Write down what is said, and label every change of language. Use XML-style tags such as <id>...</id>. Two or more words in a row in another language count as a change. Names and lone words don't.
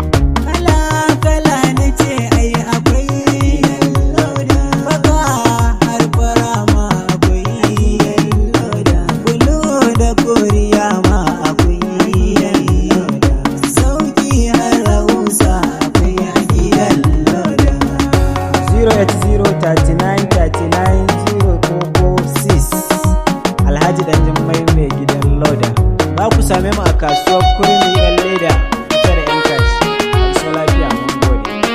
<ha>Kala-kala na ce ai akwai. Baka har fara ma akwai. Bulu da koriya ma akwai. Sauki har rahusa akwai a gidan Loda.</ha> <en>Zero eight zero thirty-nine thirty-nine zero four four six.</en> <ha>Alhaji Danjin Mai, mai gidan Loda. Za ku same mu a kasuwar Kurmi yan leda kusa da yan kaji. Ku lafiya, mun gode.</ha>